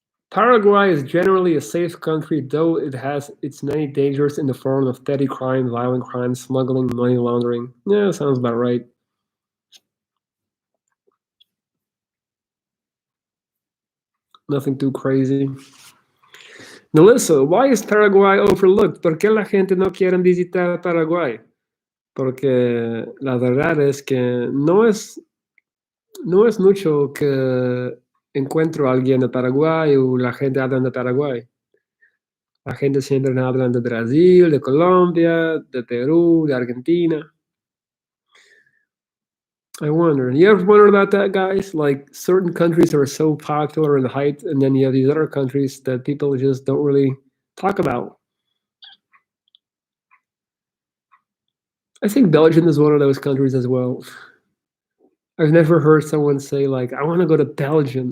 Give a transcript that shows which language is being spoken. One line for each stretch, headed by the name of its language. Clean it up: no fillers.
English: Paraguay is generally a safe country, though it has its many dangers in the form of petty crime, violent crime, smuggling, money laundering. Yeah, sounds about right. Nothing too crazy. Melissa, why is Paraguay overlooked?
Spanish: ¿Por qué la gente no quiere visitar Paraguay? Porque la verdad es que no es mucho que encuentro a alguien de Paraguay o la gente habla de Paraguay. La gente siempre habla de Brasil, de Colombia, de Perú, de Argentina.
English: I wonder. You ever wonder about that, guys? Like certain countries are so popular and hyped, and then you have these other countries that people just don't really talk about. I think Belgium is one of those countries as well. I've never heard someone say like, "I want to go to Belgium."